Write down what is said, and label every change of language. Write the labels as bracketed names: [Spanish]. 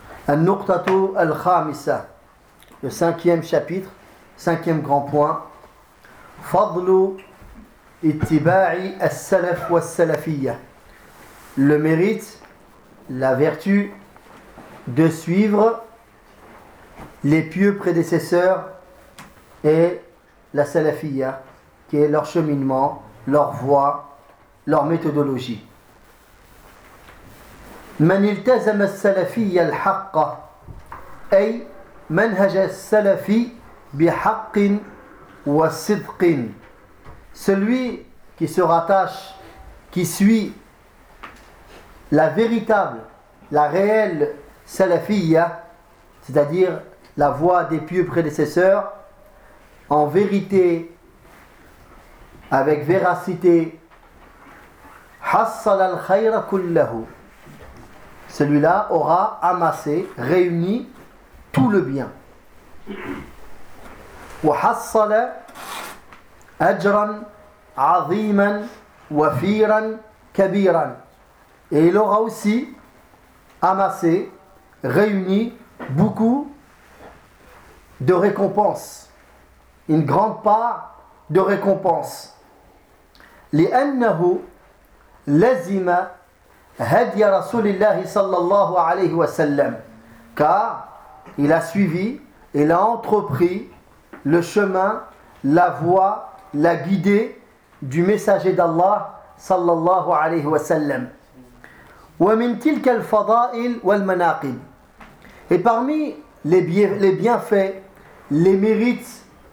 [Arabic] النقطة الخامسة [French] le cinquième chapitre cinquième grand point [Arabic] فضل اتباع السلف والسلفية [French] le mérite la vertu de suivre les pieux prédécesseurs et la salafia, qui est leur cheminement, leur voie, leur méthodologie. [Arabic] من التزم السلفية الحق أي منهج السلفي بحق وصدق. [French] Celui qui se rattache, qui suit la véritable, la réelle salafiyya, c'est-à-dire la voie des pieux prédécesseurs, en vérité, avec véracité, [Arabic] حصل الخير كله. [French] Celui-là aura amassé, réuni tout le bien. [Arabic] وحصل أجرا عظيما وفيرا كبيرا. [French] Et il aura aussi amassé, réuni beaucoup de récompenses, une grande part de récompenses. [Arabic] لِأَنَّهُ لَزِمَ هَدْيَ رَسُولِ اللَّهِ صَلَّى اللَّهُ عَلَيْهِ وَسَلَّمَ [French] Car il a suivi, il a entrepris le chemin, la voie, la guidée du messager d'Allah [Arabic] صَلَّى اللَّهُ عَلَيْهِ وَسَلَّمَ وَمِنْ تِلْكَ الْفَضَائِلْ وَالْمَنَاقِلْ [French] Et parmi les bienfaits, les mérites,